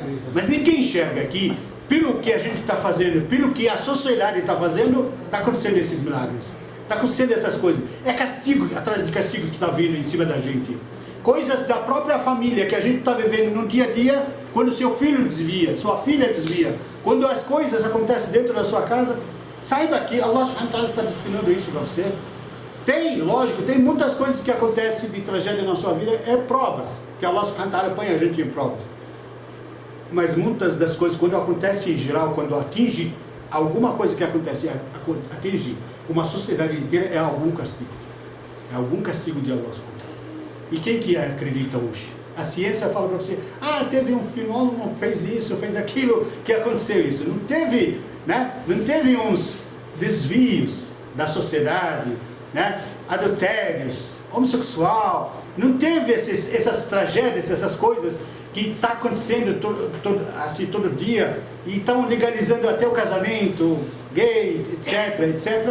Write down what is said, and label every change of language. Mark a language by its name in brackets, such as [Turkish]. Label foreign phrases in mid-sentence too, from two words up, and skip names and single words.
[Portuguese] Mas ninguém enxerga que, pelo que a gente está fazendo, pelo que a sociedade está fazendo, está acontecendo esses milagres, está acontecendo essas coisas. É castigo, atrás de castigo que está vindo em cima da gente. Coisas da própria família que a gente está vivendo no dia a dia, quando seu filho desvia, sua filha desvia, quando as coisas acontecem dentro da sua casa, saiba que [Arabic] الله سبحانه وتعالى [Portuguese] está destinando isso para você. Lógico, tem muitas coisas que acontecem de tragédia na sua vida, provas, que [Arabic] الله سبحانه وتعالى [Portuguese] põe a gente em provas. Mas muitas das coisas, quando acontece em geral, quando atinge alguma coisa que acontece, atinge uma sociedade inteira, é algum castigo. É algum castigo de [Arabic] الله سبحانه وتعالى. [Portuguese] E quem que acredita hoje? A ciência fala para você, teve um fenômeno, fez isso, fez aquilo, que aconteceu isso. Não teve, né? Não teve uns desvios da sociedade, né? Adultérios, homossexual, não teve essas tragédias, essas coisas que está acontecendo todo dia, e estão legalizando até o casamento gay, etc, etc.